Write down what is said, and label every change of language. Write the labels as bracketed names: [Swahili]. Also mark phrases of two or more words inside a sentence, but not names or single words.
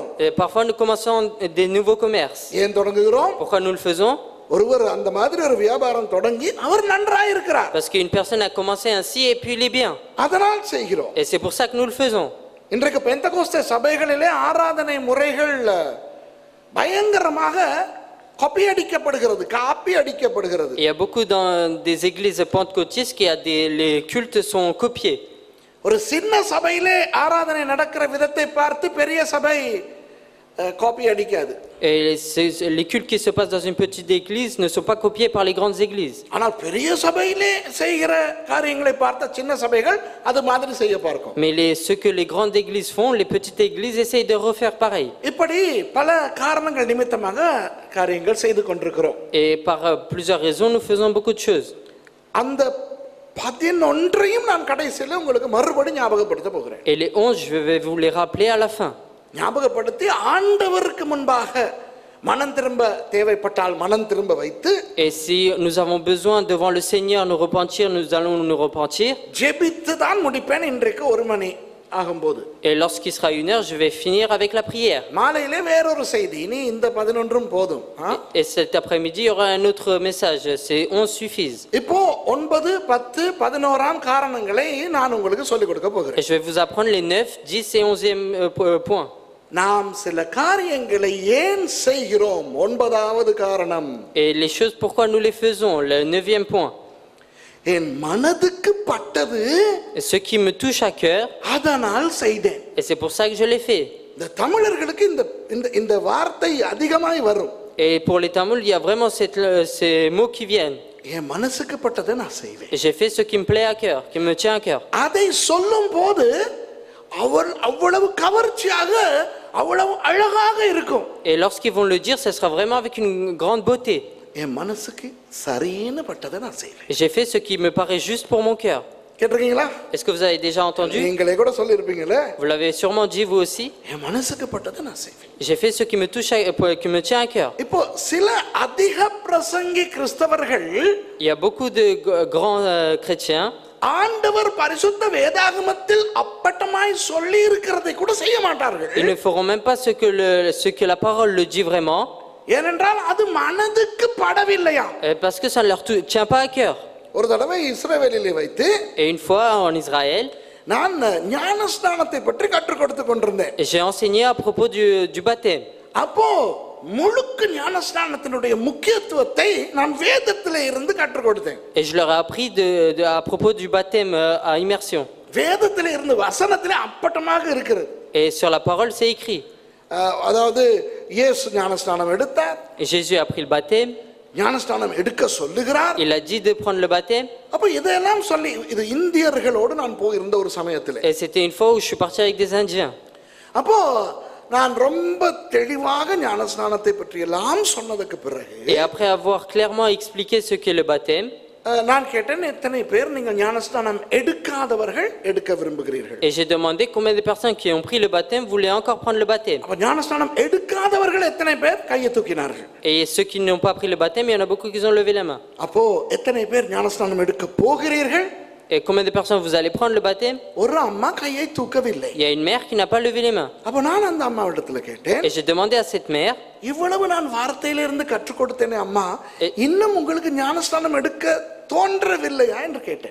[French] Et parfois nous commençons des nouveaux commerces. [Tamil] ஏன் தொடங்குகிறோம்? [French] Pourquoi nous le faisons? [Tamil] ஒருவர் அந்த மாதிரி ஒரு வியாபாரம் தொடங்கி அவர் நன்றாய் இருக்கிறார். [French] Parce qu'une personne a commencé ainsi et puis il est bien. [Tamil] அதனால் செய்கிறோம். [French] Et c'est pour ça que nous le faisons. [Tamil] இன்றைக்கு பெந்தகோஸ்தே சபைகளிலே ஆராதனை முறைகள் பயங்கரமாக காப்பி அடிக்கப்படுகிறது. [French] Il y a beaucoup dans des églises pentecôtistes qui les cultes sont copiés. [Tamil] ஒரு சின்ன சபையிலே ஆராதனை நடக்கிற விதத்தை பார்த்து பெரிய சபை காப்பி அடிக்காது. [French] Et les cultes qui se passent dans une petite église ne sont pas copiés par les grandes églises. [Tamil] ஆனால் பெரிய சபையிலே செய்கிற காரியங்களை பார்த்த சின்ன சபைகள் அது மாதிரி செய்ய பார்க்கும். [French] Mais ce que les grandes églises font, les petites églises essayent de refaire pareil. [Tamil] இப்படி பல காரணங்கள் நிமித்தமாக காரியங்கள் செய்து கொண்டிருக்கிறோம். [French] Et par plusieurs raisons, nous faisons beaucoup de choses. [Tamil] அந்த 11ஐயும் நான் கடைசியில் உங்களுக்கு மறுபடி ஞாபகப்படுத்த போகிறேன். [French] Et les 11, je vais vous les rappeler à la fin. [Tamil] ஞாபகப்படுத்தி ஆண்டவருக்கு முன்பாக மனம் திரும்ப தேவைப்பட்டால் மனம் திரும்ப வைத்து, [French] et si nous avons besoin devant le Seigneur nous repentir, nous allons nous repentir. [Tamil] ஜெபித்து தான் முடிப்பேன் இன்றைக்கு 1 மணி ஆகும்போது. [French] Et lorsqu'il sera 1 heure, je vais finir avec la prière. [Tamil] மாலையிலே வேறொரு செய்தி. இனி இந்த 11ம் போதும். [French] Et cet après-midi, il y aura un autre message. Ces 11 suffisent. [Tamil] இப்போ 9, 10, 11ஆம் காரணங்களை நான் உங்களுக்கு சொல்லிக் கொடுக்க போகிறேன். [French] Et je vais vous apprendre les 9, 10 et 11e points. [Tamil] நாம் சில காரியங்களை ஏன் செய்கிறோம்? 9வது காரணம். [French] Et les choses pourquoi nous les faisons, le 9e point. [Tamil] என் மனதுக்கு பட்டது, [French] ce qui me touche à cœur, [Tamil] அதனால் செய்தேன். [French] et c'est pour ça que je l'ai fait. [Tamil] இந்த தமிழர்களுக்கு இந்த வார்த்தை அதிகமாய் வரும். [French] Et pour les Tamouls, il y a vraiment ces mots qui viennent. [Tamil] என் மனசுக்கு பட்டதை நான் செய்வேன். [French] Et j'ai fait ce qui me plaît à cœur, qui me tient à cœur. [Tamil] அதை சொல்லும்போது அவ்வளவு கவர்ச்சியாக, அவ்வளவு அழகாக இருக்கும். [French] Et lorsqu'ils vont le dire, ce sera vraiment avec une grande beauté. [Tamil] என் மனசுக்கு சரின்னு பட்டதை நான் செய்வேன். [French] J'ai fait ce qui me paraît juste pour mon cœur. [Tamil] கேட்டிருக்கீங்களா? [French] Est-ce que vous avez déjà entendu? [Tamil] நீங்களே கூட சொல்லியிருப்பீங்களே, [French] Vous l'avez sûrement dit vous aussi. [Tamil] என் மனசுக்கு பட்டதை நான் செய்வேன். [French] J'ai fait ce qui me touche, qui me tient à cœur. [Tamil] இப்போ சில அதிக பிரசங்கி கிறிஸ்தவர்கள் [French] Il y a beaucoup de grands chrétiens [Tamil] ஆண்டவர் பரிசுத்த வேதாகமத்தில் அப்பட்டமாய் சொல்லி இருக்கிறதை கூட செய்ய மாட்டார்கள். [French] Ils ne feront même pas ce que la parole le dit vraiment. [Tamil] ஏனென்றால் அது மனதுக்கு படவில்லையா. [French] Parce que ça ne leur tient pas à cœur. [Tamil] ஒரு தடவை இஸ்ரவேலிலே வைத்து [French] Et une fois en Israël, [Tamil] நான் ஞானஸ்நானத்தை பற்றி கற்றுக் கொடுத்து கொண்டிருந்தேன். [French] j'ai enseigné à propos du baptême. [Tamil] அப்போ முழுக்க ஞானஸ்நானத்தினுடைய முக்கியத்துவத்தை நான் வேதத்திலே இருந்து கற்றுக் கொடுத்தேன். [French] Et je leur ai appris à propos du baptême à immersion. [Tamil] வேதத்திலே இருந்து வசனத்திலே அப்பட்டமாக இருக்கிறது. [French] Et sur la parole, c'est écrit. [Tamil] அதாவது இயேசு ஞானஸ்நானம் எடுத்தார். [French] Et Jésus a pris le baptême. [Tamil] ஞானஸ்நானம் எடுக்க சொல்லுகிறார். [French] Il a dit de prendre le baptême. [Tamil] அப்ப இதெல்லாம் சொல்லி இது இந்தியர்களோடு நான் போயிருந்த ஒரு சமயத்திலே. [French] Et c'était une fois où je suis parti avec des Indiens. [Tamil] அப்போ நான் ரொம்ப தெளிவாக ஞானஸ்நானத்தை பற்றி எல்லாம் சொன்னதுக்கு பிறகு [French] Et après avoir clairement expliqué ce qu'est le baptême, [Tamil] நான் கேட்டேன், எத்தனை பேர் நீங்க ஞானஸ்நானம் எடுக்காதவர்கள் எடுக்க விரும்புகிறீர்கள்? [French] et j'ai demandé combien de personnes qui ont pris le baptême voulaient encore prendre le baptême. [Tamil] அப்ப ஞானஸ்நானம் எடுக்காதவர்கள் எத்தனை பேர் கையை தூக்கினார்கள்? [French] Et ceux qui n'ont pas pris le baptême, il y en a beaucoup qui ont levé la main. [Tamil] அப்போ எத்தனை பேர் ஞானஸ்நானம் எடுக்க போகிறீர்கள்? [French] Et combien de personnes vous allez prendre le baptême? [Tamil] ஒரு அம்மா கையை தூக்கவில்லை. [French] Il y a une mère qui n'a pas levé les mains. [Tamil] அப்ப நான் அந்த அம்மாவிடத்துல கேட்டேன், [French] Et j'ai demandé à cette mère, [Tamil] இவ்வளவு நான் வார்த்தையில இருந்து கற்றுக் கொடுத்தேனே அம்மா, இன்னும் உங்களுக்கு ஞானஸ்நானம் எடுக்க தோன்றவில்லையா என்று கேட்டேன்.